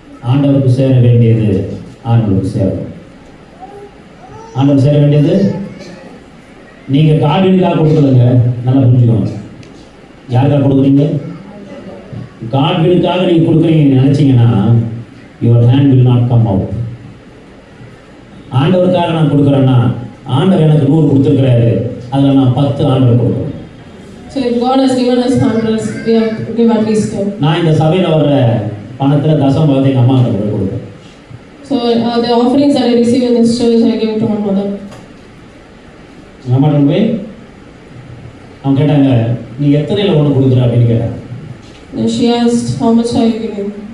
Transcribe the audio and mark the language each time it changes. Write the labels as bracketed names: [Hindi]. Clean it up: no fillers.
[Tamil] ஆண்டவருக்கு சேர வேண்டியது ஆண்டவருக்கு சேரும். ஆண்டவர் சேர வேண்டியது நீங்க கார்டுக்காக கொடுக்கலங்க, நல்லா புரிஞ்சுக்கோங்க. யாருக்காக கொடுக்குறீங்க? கார்டுக்காக நீங்க கொடுக்குறீங்க நினைச்சீங்கன்னா [English] Your hand will not come out. [Tamil] ஆண்டவருக்காக நான் கொடுக்குறேன்னா ஆண்டவர் எனக்கு 100 கொடுத்துருக்கிறாரு, அதில் நான் 10 ஆண்டவர் கொடுக்குறேன். [English] So if God has given us hundreds, we have to give at least 10. [Tamil] நான் இந்த சபையில் வர்ற பணத்தில் தசமபாகத்தை எங்கள் அம்மா கிட்ட கொடுப்பேன். [English] So the offerings that I receive in this church, I give to my mother. [Tamil] எங்கள் அம்மா போய் அவங்க கேட்டாங்க, நீ எத்தனையில் ஒன்று கொடுக்குற அப்படின்னு கேட்டாங்க. [English] Then she asked, how much are you giving?